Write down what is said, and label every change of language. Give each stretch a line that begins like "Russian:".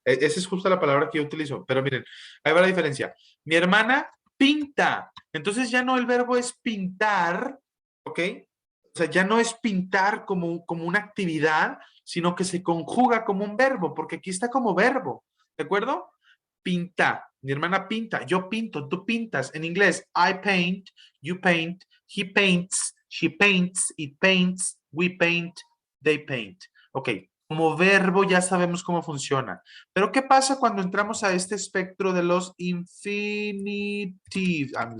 Spanish: Esa es justo la palabra que yo utilizo. Pero miren, ahí va la diferencia. Mi hermana pinta. Entonces ya no el verbo es pintar, ¿ok? O sea, ya no es pintar como una actividad, sino que se conjuga como un verbo, porque aquí está como verbo, ¿de acuerdo? Pinta. Mi hermana pinta. Yo pinto, tú pintas. En inglés,
English: I paint, you paint, he paints, she paints, it paints, we paint, they paint.
Spanish: Ok, como verbo ya sabemos cómo funciona. Pero ¿qué pasa cuando entramos a este espectro de los infinitives?